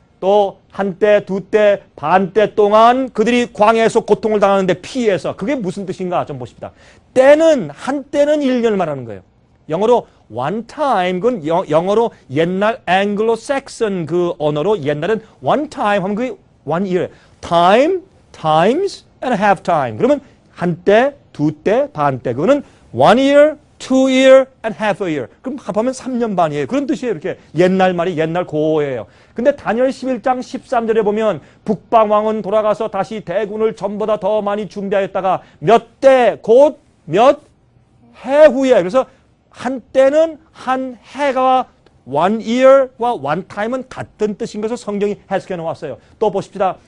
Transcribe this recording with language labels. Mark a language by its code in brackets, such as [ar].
[ko] 또 한때, 두때, 반때 동안 그들이 광야에서 고통을 당하는데 피해서, 그게 무슨 뜻인가 좀 보십시다. 때는, 한때는 1년을 말하는 거예요. 영어로 one time, 그건 영어로 옛날 앵글로색슨 그 언어로 옛날엔 one time 하면 그게 one year. [en] time, times, and half time. [ko] 그러면 한때, 두때, 반때. 그거는 [en] one year, 2 year and half a year. [ko] 그럼 합하면 3년 반이에요. 그런 뜻이에요. 이렇게 옛날 말이 옛날 고어예요. 근데 다니엘 11장 13절에 보면 북방왕은 돌아가서 다시 대군을 전보다 더 많이 준비하였다가 몇 대, 곧 몇 해 후에, 그래서 한때는 한 해가 one year와 one time은 같은 뜻인 것을 성경이 해석해 놓았어요. 또 보십시다.